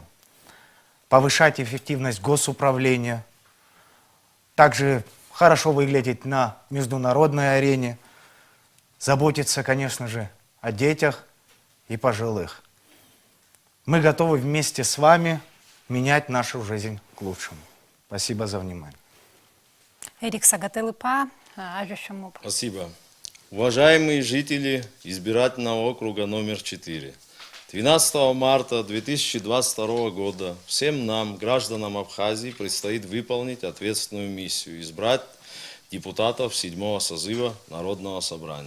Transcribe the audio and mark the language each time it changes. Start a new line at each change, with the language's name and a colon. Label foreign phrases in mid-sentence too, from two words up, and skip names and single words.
Russian: Повышать эффективность госуправления, также хорошо выглядеть на международной арене, заботиться, конечно же, о детях и пожилых. Мы готовы вместе с вами менять нашу жизнь к лучшему. Спасибо за внимание.
Abkhazian: Эрик Сагателыпа, ажәа шәымоуп.
Russian: Спасибо. Уважаемые жители избирательного округа номер 4, 12 марта 2022 года всем нам, гражданам Абхазии, предстоит выполнить ответственную миссию – избрать депутатов 7-го созыва Народного собрания.